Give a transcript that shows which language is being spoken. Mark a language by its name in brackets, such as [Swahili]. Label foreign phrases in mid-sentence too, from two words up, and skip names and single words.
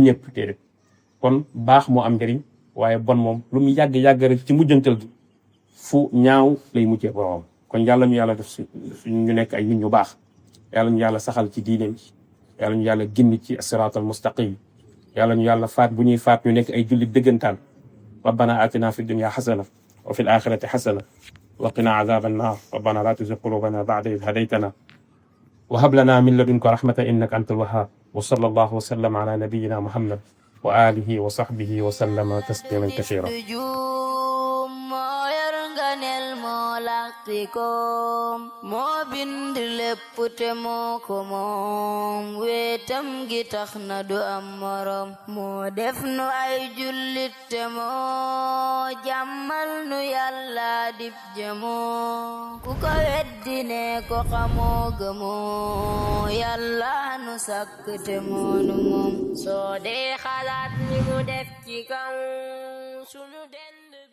[Wolof] ñëpp déedéet kon baax moo am njëriñ waaye bon moom lu mu yàgg rek ci mujjantal gi fu ñaaw lay mujjee borom kon yàlla ñu yàlla def ñu nekk ay nit ñu baax yàlla ñu yàlla saxal ci diine bi yàlla ñu yàlla gindi ci [Arabic] الصراط المستقيم [Wolof] yàlla ñu yàlla faat bu ñuy faat ñu nekk ay jullit dëggantaan [Arabic] ربنا آتنا في الدنيا حسنة وفي الآخرة حسنة وقنا عذاب النار ربنا لا تزغ قلوبنا بعد إذ هديتنا وهب لنا من لدنك رحمة إنك أنت الوهاب وصلى الله وسلم على نبينا محمد وعلى آله وصحبه وسلم تسليما كثيرا [Wolof] moo bind lépp te moo ko moom weetam gi tax na du am morom moo def nu ay jullit te moo jàmmal nu yàlla dib jëmoo ku ko weddi weddine ko xamoo gëmoo yàlla nu sàkk te moonu moom soo dee xalaat ni mu def ci kaw sunu den